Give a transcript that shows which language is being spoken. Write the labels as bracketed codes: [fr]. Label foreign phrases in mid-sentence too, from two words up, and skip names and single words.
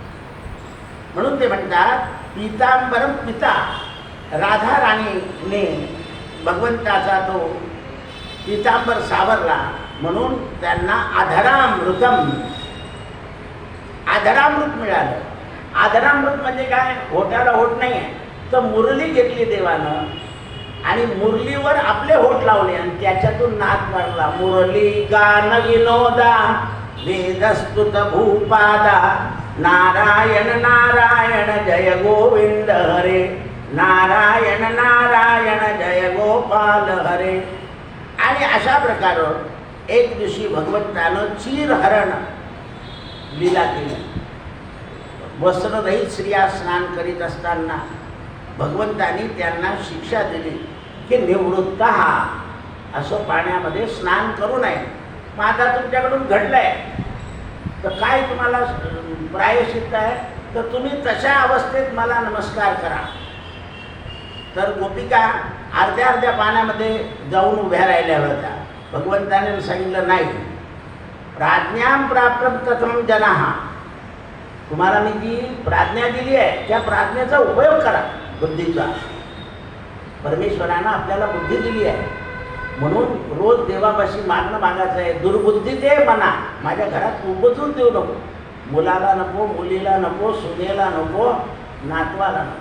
[mr] म्हणून ते म्हणतात पितांबरम पिता, राधा राणीने भगवंताचा तो पितांबर सावरला म्हणून त्यांना आधरामृत मिळालं. आधरामृत म्हणजे काय? होठाला होठ नाही आहे, तर मुरली घेतली देवानं आणि मुरलीवर आपले होठ लावले आणि त्याच्यातून नाद मारला. [sa] मुरली गान विनोदा वेदस्तुत भूपादा नारायण नारायण जय गोविंद हरे नारायण नारायण जय गोपाल हरे. [mr] आणि अशा प्रकारे एक दिवशी भगवंतानं चीरहरण लीला केली. वस्त्ररहित स्त्रिया स्नान करीत असताना भगवंतांनी त्यांना शिक्षा दिली की निवृत्त असं पाण्यामध्ये स्नान करू नये. मग आता तुमच्याकडून घडलंय तर काय तुम्हाला प्रायश्चित्त आहे? तर तुम्ही तशा अवस्थेत मला नमस्कार करा. तर गोपिका अर्ध्या अर्ध्या पाण्यामध्ये जाऊन उभ्या राहिल्या होत्या. भगवंताने सांगितलं नाही, [sa] प्राज्ञां प्राप्तं कथम जनाः, [mr] तुम्हाला मी जी प्राज्ञा दिली आहे त्या प्राज्ञेचा उपयोग करा, बुद्धीचा. परमेश्वरानं आपल्याला बुद्धी दिली आहे म्हणून रोज देवापाशी मागणं मागायचं आहे. दुर्बुद्धी दे मना, माझ्या घरात उपजून देऊ नको. मुलाला नको, मुलीला नको, सुनेला नको, नातवाला नको.